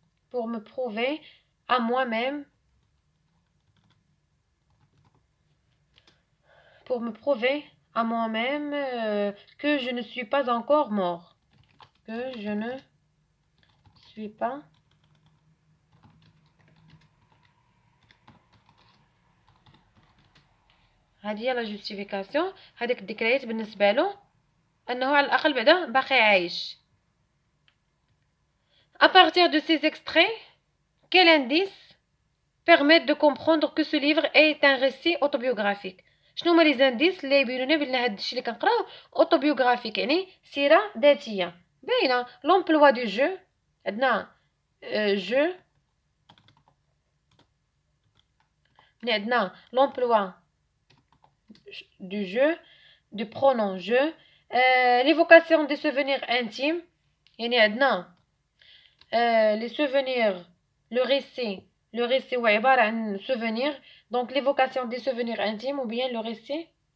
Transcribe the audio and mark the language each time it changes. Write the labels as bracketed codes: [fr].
[fr] pour me prouver à moi-même pour me prouver à moi-même que je ne suis pas encore mort que je ne suis pas [ar] هذه هي [fr] لا جوستيفيكاسيون. [ar] هذيك الذكريات بالنسبه له انه على الاقل بعدا باقي عايش. [fr] À partir de ces extraits, quel indice permet de comprendre que ce livre est un récit autobiographique؟ [ar] شنو هما لي زانديس اللي يبينوا لنا بان هذا الشيء اللي كنقراو اوتوبيوغرافيك يعني سيره ذاتيه باينه. [fr] لومبلوا دو جو عندنا جو عندنا لومبلوا du jeu, du pronom je, l'évocation des souvenirs intimes, [ar] يعني عندنا [fr] les souvenirs, le récit [ar] هو عبارة عن [fr] souvenir, donc l'évocation des souvenirs intimes ou bien le récit.